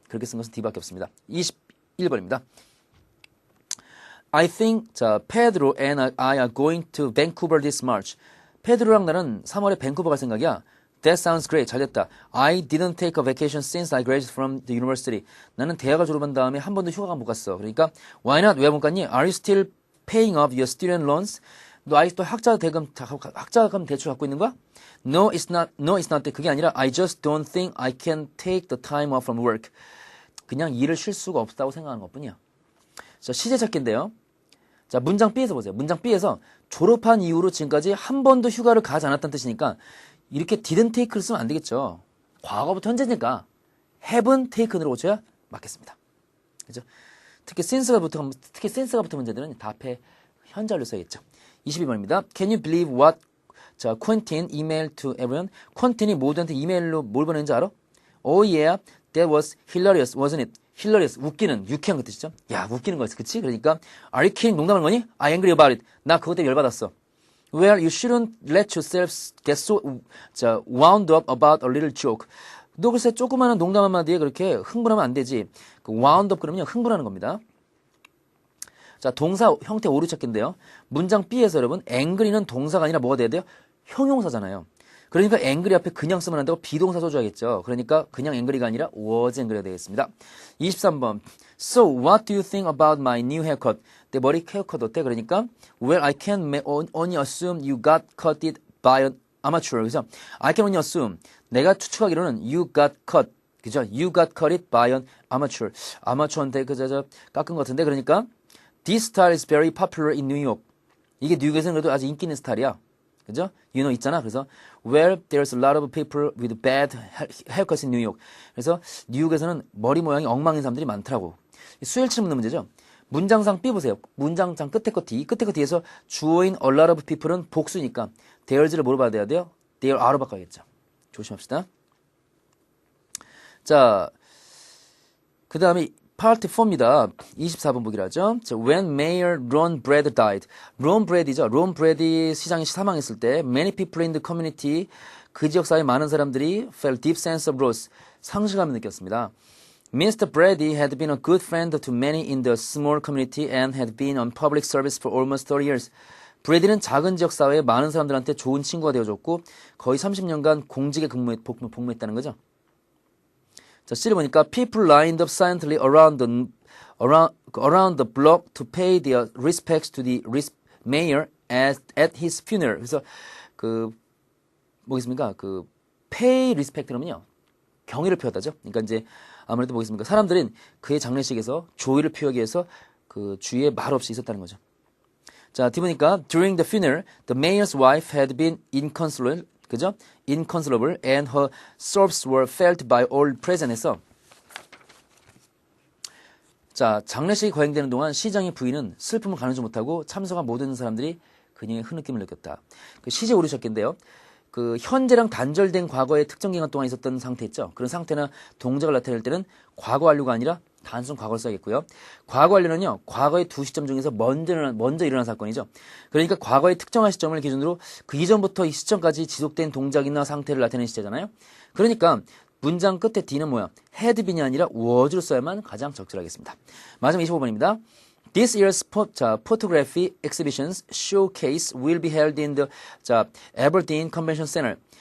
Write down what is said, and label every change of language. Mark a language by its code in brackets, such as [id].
[ko] 그렇게 쓴 것은 D밖에 없습니다. 21번입니다. [en] I think Pedro and I are going to Vancouver this March. [ko] 페드로랑 나는 3월에 밴쿠버 갈 생각이야. [en] That sounds great. [ko] 잘 됐다. [en] I didn't take a vacation since I graduated from the university. [ko] 나는 대학을 졸업한 다음에 한 번도 휴가가 못 갔어. 그러니까 [en] why not? [ko] 왜 못 갔니? [en] Are you still paying off your student loans? [ko] 너 아직도 학자금 대출 갖고 있는 거야? [en] No, it's not. No, it's not. [ko] 그게 아니라 [en] I just don't think I can take the time off from work. [ko] 그냥 일을 쉴 수가 없다고 생각하는 것뿐이야. 자, 시제 찾기인데요. 자, 문장 B에서 보세요. 문장 B에서 졸업한 이후로 지금까지 한 번도 휴가를 가지 않았다는 뜻이니까 이렇게 didn't take를 쓰면 안 되겠죠. 과거부터 현재니까 have'n taken으로 고쳐야 맞겠습니다. 그죠? 특히 since가 붙은 문제들은 다 앞에 현재를 써야겠죠. 22번입니다. [en] Can you believe what Quentin emailed to everyone? [ko] 퀸틴이 모두한테 이메일로 뭘 보냈는지 알아? [en] Oh yeah, that was hilarious, wasn't it? [ko] hilarious, 웃기는, 유쾌한 그 뜻이죠. 야, 웃기는 거였어. 그치? 그러니까 [en] are you kidding? [ko] 농담하는 거니? [en] I angry about it. [ko] 나 그것 때문에 열받았어. [en] Well, you shouldn't let yourself get so wound up about a little joke. [ko] 너 글쎄 조그마한 농담 한마디에 그렇게 흥분하면 안 되지. 그 wound up 그러면요 흥분하는 겁니다. 자, 동사 형태 오류 찾기인데요. 문장 B에서 여러분 angry는 동사가 아니라 뭐가 돼야 돼요? 형용사잖아요. 그러니까 angry 앞에 그냥 쓰면 안 되고 비동사 써줘야겠죠. 그러니까 그냥 angry가 아니라 was angry가 되겠습니다. 23번. [en] So, what do you think about my new haircut? [ko] 내 머리 헤어컷 어때? 그러니까 [en] well, I can only assume you got cut it by an amateur. [ko] 그래서 [en] I can only assume. [ko] 내가 추측하기로는 [en] you got cut. [ko] 그죠? [en] You got cut it by an amateur. [ko] 아마추어한테 깎은 것 같은데. [en] 그러니까 this style is very popular in New York. [ko] 이게 뉴욕에서는 그래도 아주 인기 있는 스타일이야. 그죠? [en] You know [ko] 있잖아. 그래서 [en] well, there's a lot of people with bad haircuts in New York. [ko] 그래서 뉴욕에서는 머리 모양이 엉망인 사람들이 많더라고. 수일치 묻는 문제죠. 문장상 B 보세요. 문장상 끝에 거 D, 끝에 거 D에서 주어인 a lot of people은 복수니까 there's를 뭐로 받아야 돼요? there are로 바꿔야겠죠. 조심합시다. 자, 그 다음에 Part 4입니다. 24번 보기로 하죠. [en] When Mayor Ron Brad died. [ko] 론 브래디죠. 론 브래디 시장이 사망했을 때 [en] many people in the community, [ko] 그 지역사회 많은 사람들이 [en] felt deep sense of loss, [ko] 상실감을 느꼈습니다. [en] Mr. Brady had been a good friend to many in the small community and had been on public service for almost 30 years. [ko] 브래디는 작은 지역 사회에 많은 사람들한테 좋은 친구가 되어줬고 거의 30년간 공직에 복무했다는 거죠. 자, C를 보니까 [en] people lined up silently around the block to pay their respects to the mayor at his funeral. [ko] 그래서 뭐겠습니까? [en] pay respect라면요. [ko] 경의를 표했다죠. 그러니까 이제 아무래도 뭐겠습니까? 사람들은 그의 장례식에서 조의를 표하기 위해서 그 주위에 말 없이 있었다는 거죠. 자, 뒤 보니까 [en] during the funeral, the mayor's wife had been inconsolable, [ko] 그죠? [en] Inconsolable, and her sobs were felt by all present. [ko] 해서 자, 장례식이 거행되는 동안 시장의 부인은 슬픔을 가누지 못하고 참석한 모든 사람들이 그녀의 흐느낌을 느꼈다. 시제 오르셨겠는데요. 현재랑 단절된 과거의 특정 기간 동안 있었던 상태 있죠. 그런 상태나 동작을 나타낼 때는 과거 완료가 아니라 단순 과거를 써야겠고요. 과거 완료는요, 과거의 두 시점 중에서 먼저 일어난 사건이죠. 그러니까 과거의 특정한 시점을 기준으로 그 이전부터 이 시점까지 지속된 동작이나 상태를 나타내는 시제잖아요. 그러니까 문장 끝에 D는 뭐야? had been이 아니라 was를 써야만 가장 적절하겠습니다. 마지막 25번입니다. [en] This year's photography exhibitions showcase will be held in the Aberdeen Convention Center.